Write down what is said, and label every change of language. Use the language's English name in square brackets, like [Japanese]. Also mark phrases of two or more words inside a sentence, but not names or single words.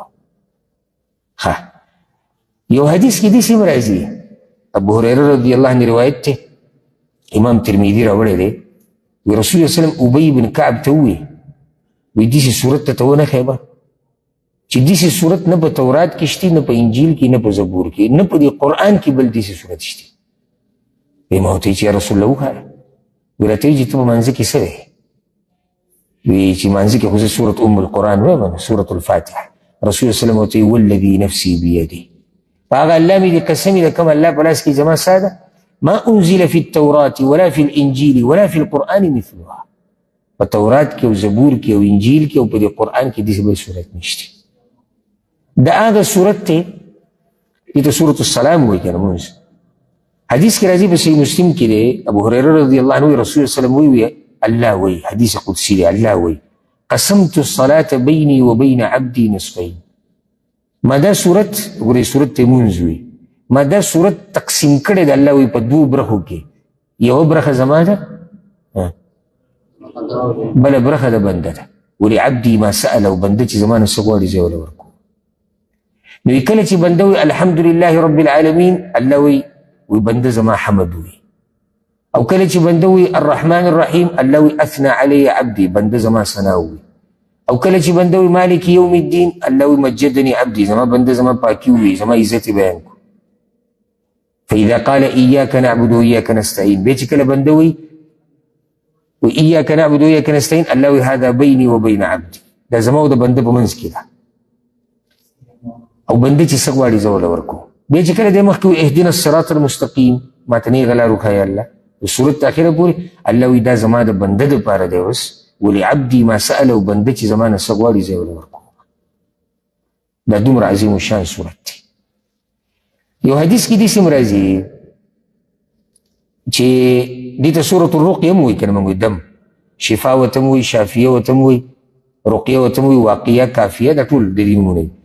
[Pashto] ښه، یو حدیث کې داسې هم راځي، ابو هریره [Arabic] رضی الله عنه [Pashto] روایت دی، امام ترمذي راوړی دی، وی رسول الله [Arabic] صلی الله علیه وسلم [Pashto] ابی بن کعب ته وویل، وی داسې صورت ته ونه ښیمه چې داسې صورت نه په تورات کې شته، نه په انجیل کې، نه په زبور کې، نه په دې قرآن کې بل داسې صورت شته. وی ما ورته چې [Arabic] یا رسول الله [Pashto] وښایه. وی راته وایي چې ته په منځه کې څه دی؟ وی چې منځه کې خو زه سورت [Arabic] ام القرآن [Pashto] وایم، سورت الفاتحه. رسول الله [Arabic] صلی الله علیه وسلم [Pashto] ورته وایي [Arabic] والذي نفسي بيده، [Pashto] په هغه الله مې دې قسم وي د کوم الله په لاس کې زما ساه ده، [Arabic] ما انزل في التوراة ولا في الانجيل ولا في القرآن مثلها. [Pashto] په تورات کې او زبور کې او انجیل کې او په دې قرآن کې داسې بل صورت نشته. دا هغه صورت دی دې ته سورت السلام وایي که نه مونځ. حدیث کې راځي په صحیح مسلم کې دی، ابو هريره [Arabic] رضی الله عنه [Pashto] رسول الله [Arabic] صلی الله علیه وسلم [Pashto] وایي الله وایي، حدیث قدسی دی، الله وایي [Arabic] قسمت الصلاة بيني وبين عبدي نصفين. [Pashto] ما دا صورت ګورې صورت ته مونځ وي، ما دا صورت تقسیم کړی د الله وایي په دوو برخو کې، یوه برخه زما ده بله برخه د بنده ده. [Arabic] ولعبدي ما سأل، [Pashto] او بنده چې زما نه څه غواړي زه ورله ورکوم. نو کله چې بنده وایي [Arabic] الحمدلله رب العالمین، [Pashto] الله وایي بنده زما حمد وایي. او کله چې بنده وایي [Arabic] الرحمن الرحیم، [Pashto] الله وایي [Arabic] اثنى علی عبدي، [Pashto] بنده زما ثنا وایي. او کله چې بنده وایي [Arabic] مالک یوم الدین، [Pashto] الله وایي [Arabic] مجدني عبدي، [Pashto] زما بنده زما پاکي وایي، زما عزت بیان کو. [Arabic] فاذا قال اياك نعبد واياك نستعين، [Pashto] بیا چې کله بنده وایي [Arabic] وإياك نعبد وإياك نستعين، [Pashto] الله وایي [Arabic] هذا بيني وبين عبدي، [Pashto] دا زما او د بنده په منځ کې ده، او بنده چې څه غواړي زه ورله ورکوم. بیا چې کله دی مخکې وایي [Arabic] اهدنا الصراط المستقیم، [Pashto] ماته نیغه لار وښایه الله، د صورت اخره پورې الله وایي دا زما د بنده دپاره دی اوس، [Arabic] ولعبدي ما سأل، [Pashto] او بنده چې زما نه څه غواړي زه ورله ورکوم. دا دومره عظیم الشان صورت دی. یو حدیث کې داسې هم راځي چې دې ته سورة الرقیه هم وایي که نه موږ دم، شفا ورته هم وایي، شافیه ورته هم وایي، رقیه ورته هم وایي، واقعه، کافیه، دا ټول د دې نومونه دي.